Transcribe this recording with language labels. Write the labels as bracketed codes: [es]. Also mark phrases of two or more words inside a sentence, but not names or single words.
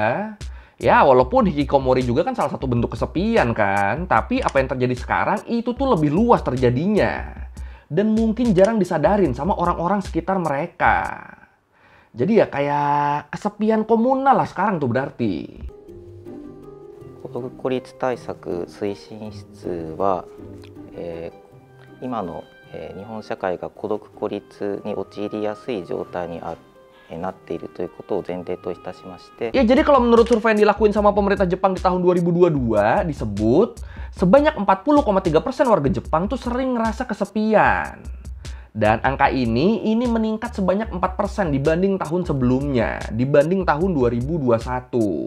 [id] Ya, walaupun hikikomori juga kan salah satu bentuk kesepian kan. Tapi apa yang terjadi sekarang itu tuh lebih luas terjadinya. Dan mungkin jarang disadarin sama orang-orang sekitar mereka. Jadi ya kayak kesepian komunal lah sekarang tuh berarti. [ja] 孤独孤立対策推進室は、今の、日本社会が孤独孤立に陥りやすい状態にある。なっているということを前提といたしまして。 [id] Ya jadi kalau menurut survei yang dilakuin sama pemerintah Jepang di tahun 2022 disebut sebanyak 40,3% warga Jepang tuh sering ngerasa kesepian. Dan angka ini meningkat sebanyak 4% dibanding tahun sebelumnya, dibanding tahun 2021.